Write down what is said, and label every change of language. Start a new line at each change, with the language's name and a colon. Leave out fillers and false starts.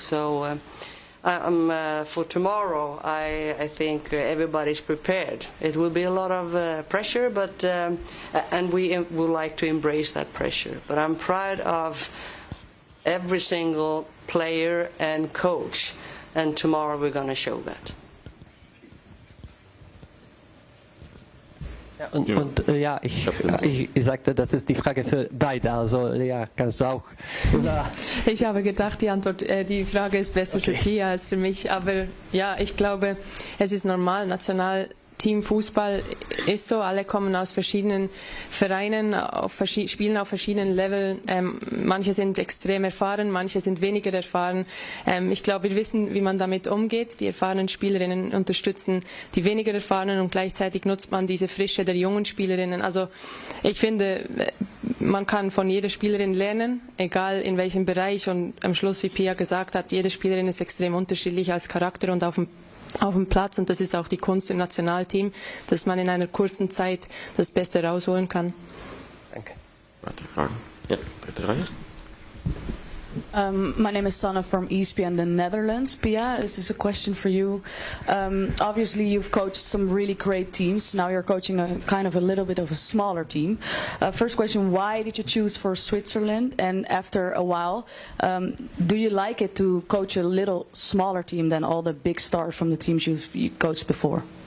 English: So for tomorrow, I think everybody's prepared. It will be a lot of pressure, but and we would like to embrace that pressure. But I'm proud of every single player and coach, and tomorrow we're going to show that.
German: Ja, ich sagte, das ist die Frage für beide. Also ja, kannst du auch. Ich habe gedacht, die Frage ist besser für Pia als für mich. Aber ja, ich glaube, es ist normal. Nationalteam-Fußball ist so. Alle kommen aus verschiedenen Vereinen, spielen auf verschiedenen Leveln. Manche sind extrem erfahren, manche sind weniger erfahren. Ich glaube, wir wissen, wie man damit umgeht. Die erfahrenen Spielerinnen unterstützen die weniger erfahrenen, und gleichzeitig nutzt man diese Frische der jungen Spielerinnen. Also ich finde, man kann von jeder Spielerin lernen, egal in welchem Bereich. Und am Schluss, wie Pia gesagt hat, jede Spielerin ist extrem unterschiedlich als Charakter und auf dem Platz, und das ist auch die Kunst im Nationalteam, dass man in einer kurzen Zeit das Beste rausholen kann. Danke. Weitere Fragen? Ja, dritte Reihe.
English: My name is Sanna from ESPN the Netherlands. Pia, this is a question for you. Obviously, you've coached some really great teams. Now you're coaching a kind of a little bit of a smaller team. First question, why did you choose for Switzerland? And after a while, do you like it to coach a little smaller team than all the big stars from the teams you've coached before?